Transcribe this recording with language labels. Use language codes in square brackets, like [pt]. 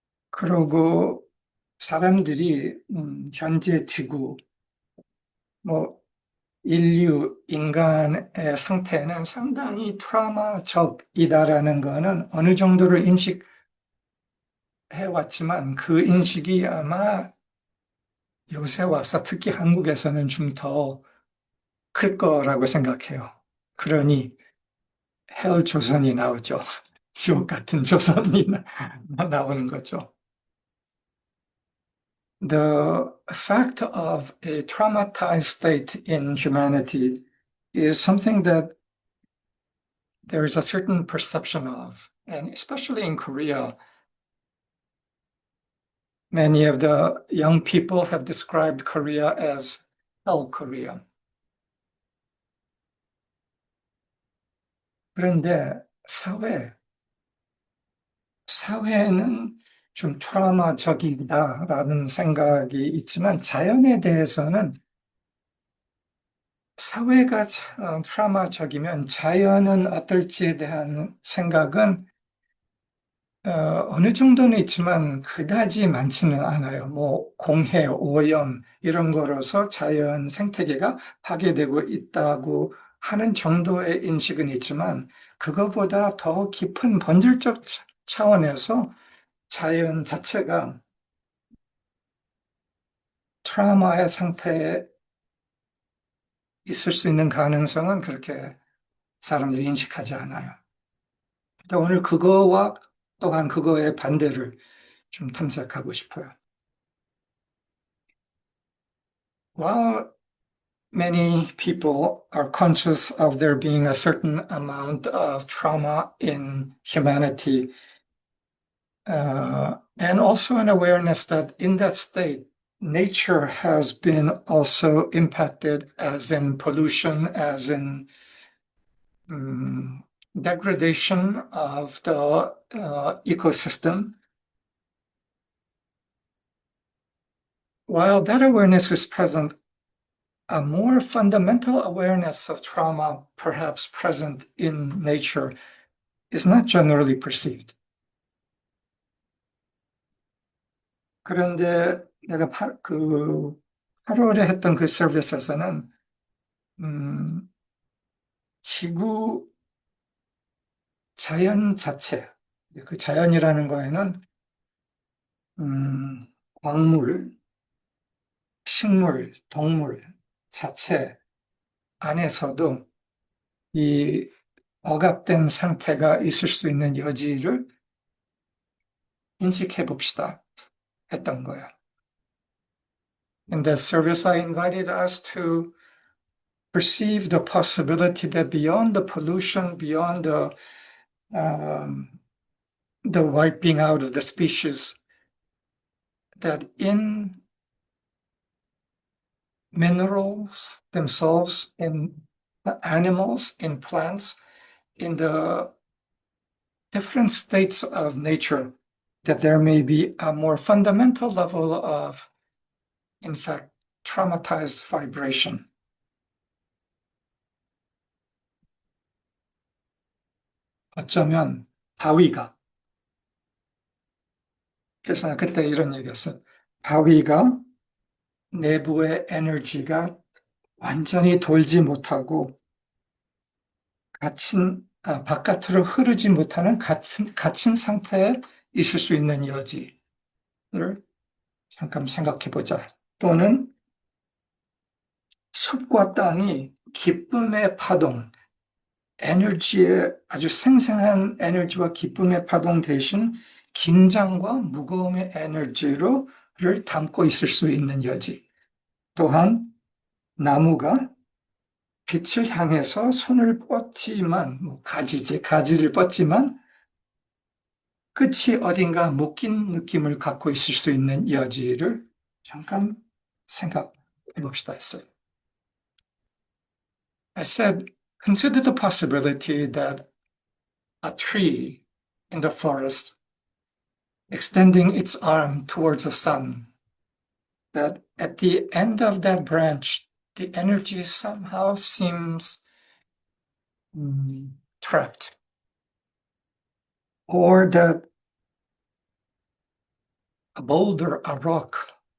[ko] 그러고 사람들이 현재 지구, 뭐 인간의 상태는 상당히 트라우마적이다라는 거는 어느 정도를 인식해 왔지만 그 인식이 아마 요새 와서 특히 한국에서는 좀 더 클 거라고 생각해요. 그러니 헬 조선이 나오죠. 지옥 같은 조선이 나오는 거죠. [en] The fact of a traumatized state in humanity is something that there is a certain perception of, and especially in Korea, many of the young people have described Korea as Hell Korea. [ko] 그런데 사회는 좀 트라우마적이다라는 생각이 있지만 자연에 대해서는 사회가 트라우마적이면 자연은 어떨지에 대한 생각은 어느 정도는 있지만 그다지 많지는 않아요. 뭐 공해, 오염 이런 거로서 자연 생태계가 파괴되고 있다고 하는 정도의 인식은 있지만 그거보다 더 깊은 본질적 차원에서 자연 자체가 트라우마의 상태에 있을 수 있는 가능성은 그렇게 사람들이 인식하지 않아요. 근데 오늘 그거와 또한 그거의 반대를 좀 탐색하고 싶어요. [en] While many people are conscious of there being a certain amount of trauma in humanity, and also an awareness that in that state, nature has been also impacted, as in pollution, as in degradation of the ecosystem. While that awareness is present, a more fundamental awareness of trauma, perhaps present in nature, is not generally perceived. [ko] 그런데 내가 8월에 했던 그 서비스에서는 지구 자연 자체, 그 자연이라는 거에는 광물, 식물, 동물 자체 안에서도 이 억압된 상태가 있을 수 있는 여지를 인식해 봅시다. 했던 거예요. [en] In that service, I invited us to perceive the possibility that beyond the pollution, beyond um, the wiping out of the species, that in minerals themselves, in animals, in plants, in the different states of nature, that there may be a more fundamental level of, in fact, traumatized vibration. [ko] 어쩌면 바위가, 그래서 그때 이런 얘기했어요. 바위가 내부의 에너지가 완전히 돌지 못하고 바깥으로 흐르지 못하는 갇힌 상태에 있을 수 있는 여지를 잠깐 생각해 보자. 또는 숲과 땅이 기쁨의 파동, 에너지의 아주 생생한 에너지와 기쁨의 파동 대신 긴장과 무거움의 에너지를 담고 있을 수 있는 여지. 또한 나무가 빛을 향해서 손을 뻗지만, 가지를 뻗지만 끝이 어딘가 묶인 느낌을 갖고 있을 수 있는 여지를 잠깐 생각해 봅시다 했어요. [en] I said, consider the possibility that a tree in the forest extending its arm towards the sun, that at the end of that branch, the energy somehow seems trapped, or that a boulder, a rock,